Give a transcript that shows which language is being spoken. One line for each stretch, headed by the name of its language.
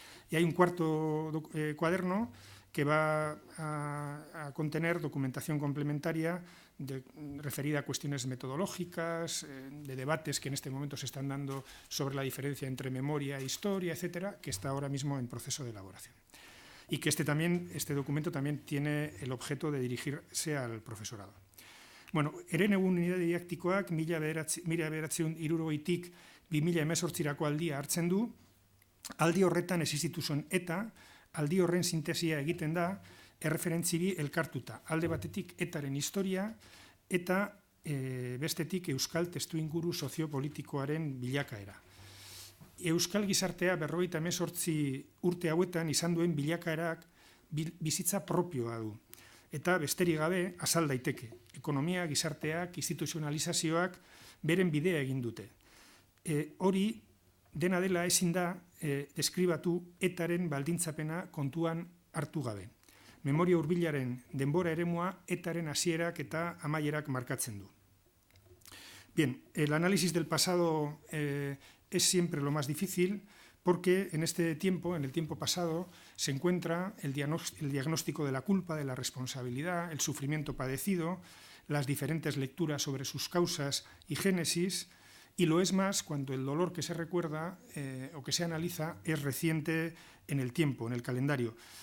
Spanish: Y hay un cuarto cuaderno que va a contener documentación complementaria referida a cuestiones metodológicas, de debates que en este momento se están dando sobre la diferencia entre memoria e historia, etcétera, que está ahora mismo en proceso de elaboración. Y que este documento también tiene el objeto de dirigirse al profesorado.
Basque: Bueno, herenegun unidade didaktikoak 1970tik 2018 aldia hartzen du, aldi horretan existitu zen ETA, aldi horren sintesia egiten da, erreferentzi bi elkartuta, alde batetik ETAren historia, eta bestetik euskal testuinguru soziopolitikoaren bilakaera. Euskal gizartea 58 urte hauetan izan duen bilakaerak bizitza propioa du. Eta besterik gabe azal daiteke. Ekonomia, gizarteak, instituzionalizazioak beren bidea egin dute. Hori dena dela ezin da deskribatu ETAren baldintzapena kontuan hartu gabe. Memoria hurbilaren denbora eremua ETAren hasierak eta amaierak markatzen du.
Spanish: Bien, el análisis del pasado es siempre lo más difícil, porque en el tiempo pasado, se encuentra el diagnóstico de la culpa, de la responsabilidad, el sufrimiento padecido, las diferentes lecturas sobre sus causas y génesis, y lo es más cuando el dolor que se recuerda o que se analiza es reciente en el tiempo, en el calendario.